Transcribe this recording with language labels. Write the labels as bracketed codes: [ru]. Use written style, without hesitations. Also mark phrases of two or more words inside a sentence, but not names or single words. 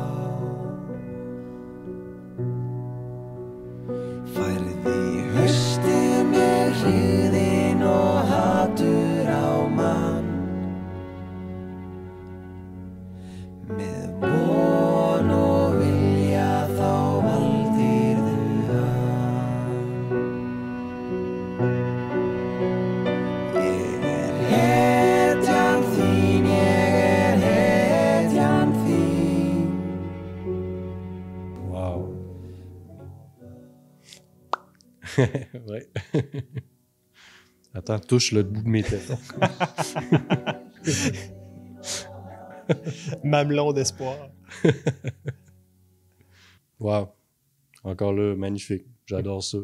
[is] færði haustið með hliðin og hatur á mann með von og vilja þá valdirðu Ég hetjan þín, ég hetjan þín [fr] Wow. Ouais. Attends, touche le bout de mes tétons. Mamelon d'espoir. Wow. Encore là, magnifique. J'adore ça.